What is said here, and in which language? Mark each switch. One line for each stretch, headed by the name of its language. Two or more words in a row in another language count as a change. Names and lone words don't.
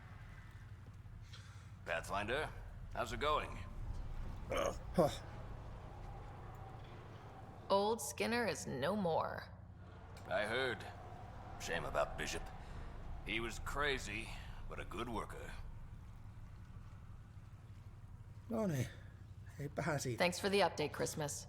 English: Pathfinder, how's it going? Old Skinner is no more. I heard. Shame about Bishop. He was crazy, but a good worker.
Finnish: No niin, eipähän siitä.
English: Thanks for the update, Christmas.